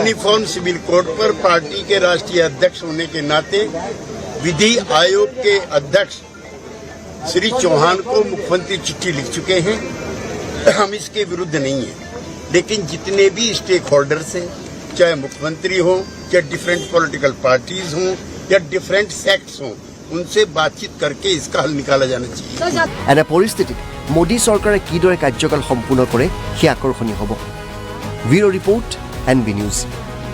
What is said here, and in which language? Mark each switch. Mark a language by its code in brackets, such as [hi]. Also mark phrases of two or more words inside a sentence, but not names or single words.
[en] uniform civil code [hi] पर पार्टी के राष्ट्रीय अध्यक्ष होने के नाते विधि आयोग के अध्यक्ष श्री चौहान को मुख्यमंत्री चिट्ठी लिख चुके हैं। हम इसके विरुद्ध नहीं हैं, लेकिन जितने भी [en] stake holders [hi] हैं, चाहे मुख्यमंत्री हो, चाहे [en] different political parties [hi] हों या [en] different sects [hi] हों, उनसे बातचीत करके इसका हल निकाला जाना चाहिए। [as] এনে পৰিস্থিতিত মোদী চৰকাৰে কিদৰে কাৰ্যকাল সম্পূৰ্ণ কৰে সেয়া আকৰ্ষণীয় হ'ব। [en] bureau report [as] NB নিউজ।